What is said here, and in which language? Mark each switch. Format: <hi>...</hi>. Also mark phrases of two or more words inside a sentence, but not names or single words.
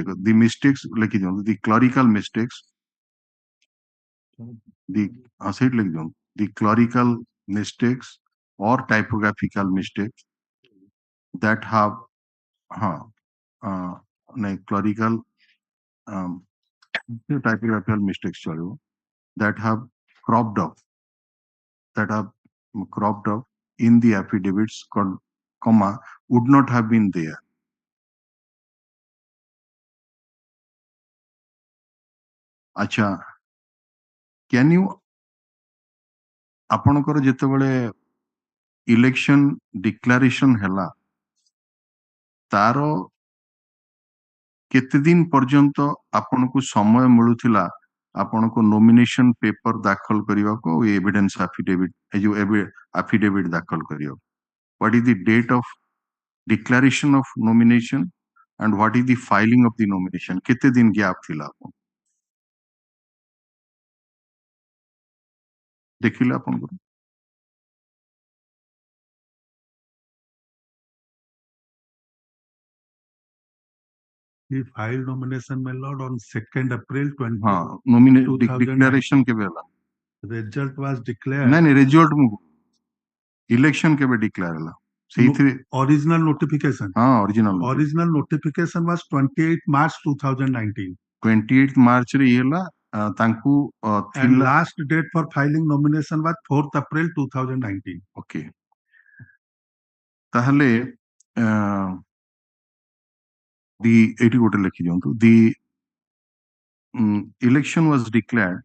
<en>The mistakes, like the clerical mistakes, the clerical mistakes or typographical mistakes that have clerical typographical mistakes that have cropped up in the affidavits, would not have been there.</en> <or>Acha,</or> <en>can you</en> <or>ଆପଣଙ୍କର ଯେତେବେଳେ</or> <en>election declaration</en> <or>ହେଲା ତାର କେତେ ଦିନ ପର୍ଯ୍ୟନ୍ତ ଆପଣଙ୍କୁ ସମୟ ମିଳୁଥିଲା ଆପଣଙ୍କୁ</or> <en>nomination paper</en> <or>ଦାଖଲ କରିବାକୁ</or> <en>evidence affidavit</en> <or>ଏ ଯୋଉ ଆଫିଡେଭିଟ ଦାଖଲ କରିବାକୁ?</or> <en>What is the date of declaration of nomination and what is the filing of the nomination?</en> <or>କେତେ ଦିନ ଗ୍ୟାପ୍ ଥିଲା ଆପଣ ଦେଖିଲେ ଆପଣଙ୍କର?</or> <en>He filed nomination, my lord, on 2nd April 20.</en> <or>Declaration କେବେ ହେଲା?</or> <en>Result was declared.</en> <or>ନାଇଁ</or> <en>result election</en> <or>କେବେ ଡିକ୍ଲେୟାର ହେଲା? ସେଇଥିରେ</or> <en>original notification. Original notification was 28 March 2019.</en> <or>28 ମାର୍ଚ୍ଚ ରେ ହେଲା ତାଙ୍କୁ</or> <en>and last date for filing nomination was 4th April 2019. Okay.</en> <or>ତାହେଲେ</or> <en>the election was declared.</en>